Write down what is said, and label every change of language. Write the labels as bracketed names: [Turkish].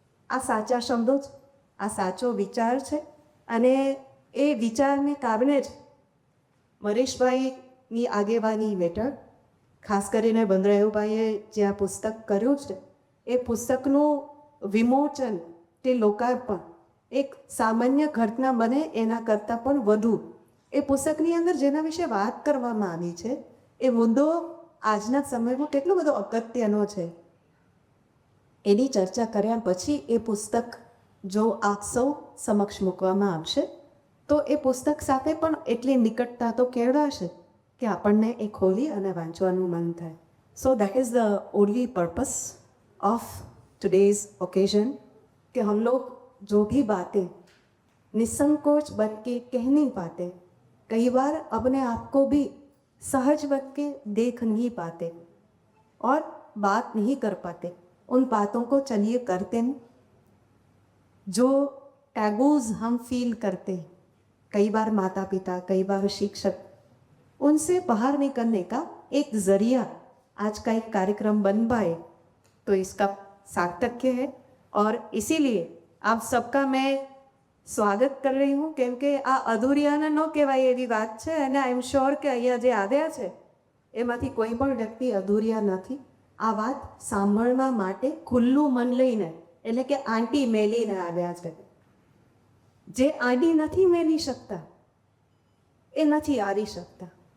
[Gujarati] આ સાચા શબ્દો જ, આ સાચો વિચાર છે. અને એ વિચારને કારણે જ મરીશભાઈની આગેવાની હેઠળ ખાસ કરીને બંદરાયુભાઈએ જે આ પુસ્તક કર્યું છે એ પુસ્તકનું વિમોચન કે લોકાર્પણ એક સામાન્ય ઘટના બને એના કરતાં પણ વધુ એ પુસ્તકની અંદર જેના વિશે વાત કરવામાં આવી છે એ મુદ્દો આજના સમયમાં કેટલો બધો અગત્યનો છે. એની ચર્ચા કર્યા પછી એ પુસ્તક જો આપ સૌ સમક્ષ મૂકવામાં આવશે તો એ પુસ્તક સાથે પણ એટલી નિકટતા તો કેળવાશે कि આપણને એ ખોલી અને વાંચવાનું મન થાય. [English] so that is the only purpose of today's occasion [Hindi] कि हम लोग जो भी बातें निसंकोच बन के कह नहीं पाते, कई बार अपने आप को भी सहज बन के देख नहीं पाते और बात नहीं कर पाते, उन बातों को चलिए करते हैं. जो टैबूज हम फील करते हैं, कई बार माता पिता, कई बार शिक्षक, उनसे बाहर निकलने का एक ज़रिया आज का एक कार्यक्रम बन पाए तो इसका सार्थक्य है. और इसीलिए आप सबका मैं स्वागत कर रही हूँ. [Gujarati] केम के आ अधूरियाने न कहेवाय एवी बात है અને [English] I am sure [Gujarati] કે અહીંયા જે આવ્યા છે એમાંથી કોઈ પણ વ્યક્તિ અધૂરિયા નથી. આ વાત સાંભળવા માટે ખુલ્લું મન લઈને એટલે કે આંટી મેલીને આવ્યા છે. જે આંટી નથી મેલી શકતા એ નથી આવી શકતા.